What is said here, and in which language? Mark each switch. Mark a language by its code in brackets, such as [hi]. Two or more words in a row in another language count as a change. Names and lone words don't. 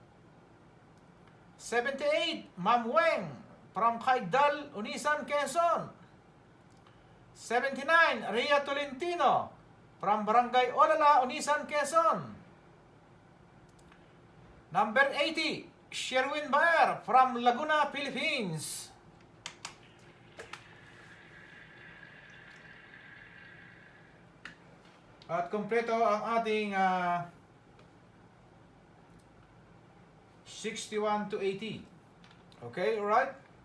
[en] 78, Ma'am Weng from Caigdal, Unisan, Quezon. 79, Ria Tolentino from Barangay Olala, Unisan, Quezon. Number 80, Sherwin Baer from Laguna, Philippines. [tl] At kompleto ang ating 61 to 80. [en] Okay, alright?